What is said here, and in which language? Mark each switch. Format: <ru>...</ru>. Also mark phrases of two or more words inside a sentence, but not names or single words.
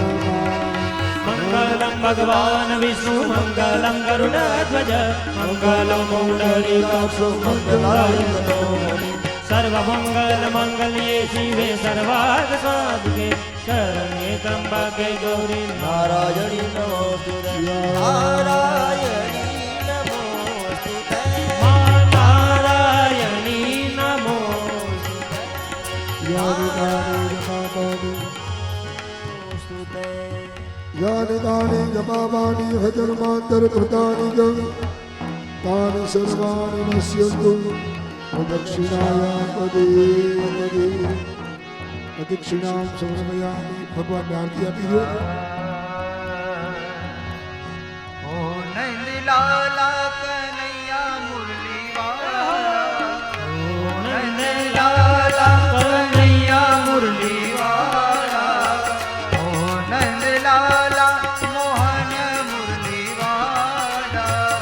<sa>मंगलम भगवान विष्णु मंगलम गरुडध्वज मंगलम पुंडरीकाक्ष मंगलाय सर्वमंगल मंगल्ये शिवे सर्वार्थ साधके शरण्ये त्रंबके गौरी नारायणी नमोस्तुते नारायणी नमोस्तुते मा नारायणी नमो નમોસ્તુતે यानि तानि जपावानि हजन्मान्तर कृतानि च तानि सर्वाणि नश्यन्तु प्रदक्षिणायां पदे पदे प्रदक्षिणां समर्पयामि</sa> <gu>ભગવાન ને આરતી આપી દો</gu> <hi>ओ नंदलाला कनैया मुरली वाला ओ नंदलाला कनैया मुरली वाला ओ नंदलाला मोहन मुरली वाला</hi>